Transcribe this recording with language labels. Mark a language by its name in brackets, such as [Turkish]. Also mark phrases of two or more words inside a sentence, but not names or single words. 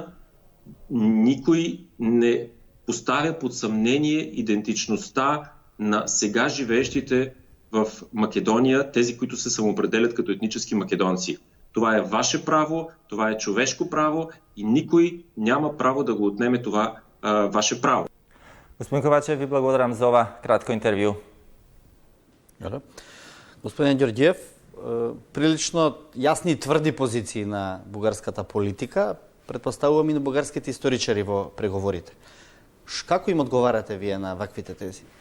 [Bulgarian] Никой не поставя под съмнение идентичността на сега живеещите в Македония, тези, които се самоопределят като етнически македонци. Това е ваше право, това е човешко право и никой няма право да го отнеме това ваше право. [Macedonian] Господин Ковачев, ви благодарам за ова кратко интервю. Господин Георгиев, прилично јасни и тврди позиции на бугарската политика, предпоставувам и на бугарските историчари во преговорите. Како им одговарате вие на ваквите тези?